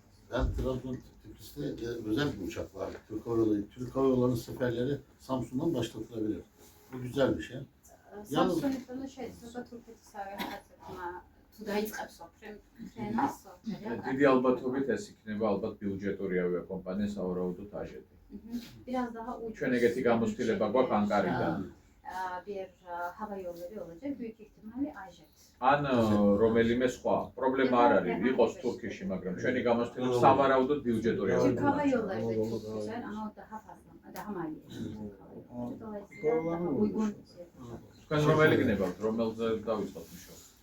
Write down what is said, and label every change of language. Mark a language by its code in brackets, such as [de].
[tr] Ben Trabzon Tiflis'te özel bir uçak var. Türk Hava Yolları'nın seferleri Samsun'dan başlatılabilir. Bu güzel bir şey. [ka] Samsun შეიძლება თურქეთის ავიახაზებმა თუ დაიწყებს ფრენას დიდი ალბათობით ეს იქნება ალბათ ბიუჯეტური ავიაკომპანია სავარაუდოდ აჟეთი. [tr] Biraz daha ucuz. [ka] ჩვენ ეგეთი გამოცდილება გვაქვს ანკარიდან. [tr] Bir hava yolları olacak büyük ihtimalle Ajet. [ka] ან რომელიმე სხვა პრობლემა არ არის, იყოს თურქეთში, მაგრამ ჩვენი გამოცდილება სავარაუდოდ ბიუჯეტური [tr] Türk [ka] ავიაკომპანია. [tr] hava yolları da çok güzel ama o daha fazla daha maliyetli kalıyor. Dolayısıyla daha uygun. [ka] თქვენ რომელი გნებავთ, რომელზე დავიწყოთ მუშაობა?